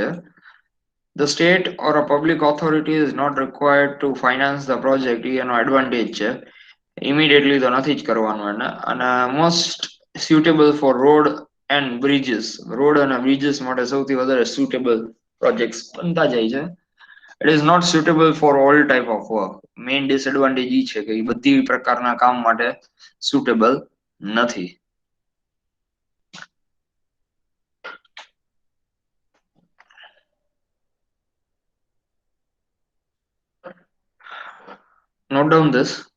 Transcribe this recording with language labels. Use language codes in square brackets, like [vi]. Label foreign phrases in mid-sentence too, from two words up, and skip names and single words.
[en] The state or a public authority is not required to finance the project. [gu] એ એનો એડવાન્ટેજ છે. ઇમિડિયેટલી તો નથી જ કરવાનું એને. [en] અને મોસ્ટ suitable for road and bridges. [gu] રોડ અને બ્રિજીસ માટે સૌથી વધારે [en] suitable projects [gu] બનતા જાય છે. [en] It is not suitable for all type of work. main disadvantage [gu] એ છે કે એ બધી પ્રકારના કામ માટે suitable નથી. [en] Note down this.